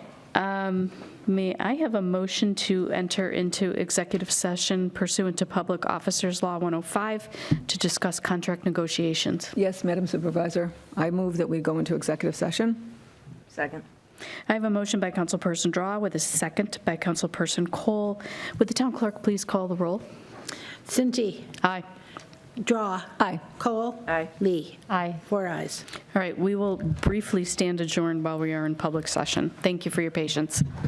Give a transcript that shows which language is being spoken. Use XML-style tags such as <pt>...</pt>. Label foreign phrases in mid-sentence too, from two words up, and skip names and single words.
<en>May I have a motion to enter into executive session pursuant to Public Officers Law 105 to discuss contract negotiations? Yes, Madam Supervisor, I move that we go into executive session. Second. I have a motion by Councilperson Drawe with a second by Councilperson Kohl. Would the town clerk please call the roll? Cinti. Aye. Drawe. Aye. Kohl. Aye. Lee. Aye. 4 ayes. All right, we will briefly stand adjourned while we are in public session. Thank you for your patience.</en>